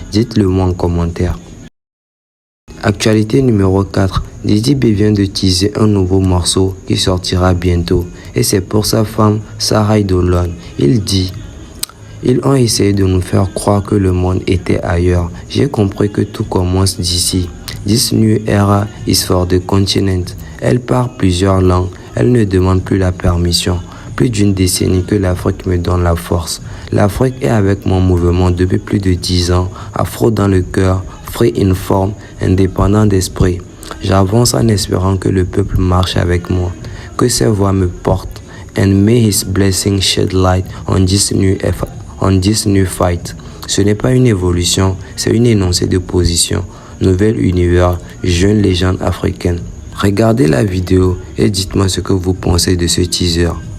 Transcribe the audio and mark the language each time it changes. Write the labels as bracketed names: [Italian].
[French] Dites-le moi en commentaire. Actualité numéro 4. Didi B vient de teaser un nouveau morceau qui sortira bientôt. Et c'est pour sa femme, Sarah Idolon. Il dit: ils ont essayé de nous faire croire que le monde était ailleurs. J'ai compris que tout commence d'ici. [English] This new era is for the continent. [French] Elle parle plusieurs langues. Elle ne demande plus la permission. Plus d'une décennie que l'Afrique me donne la force. L'Afrique est avec mon mouvement depuis plus de 10 ans. Afro dans le cœur, free in forme, indépendant d'esprit. J'avance en espérant que le peuple marche avec moi. Que ses voix me portent. [English] And may his blessing shed light on this new fight. [French] Ce n'est pas une évolution, c'est une énoncé de position. Nouvel univers, jeune légende africaine. Regardez la vidéo et dites-moi ce que vous pensez de ce teaser.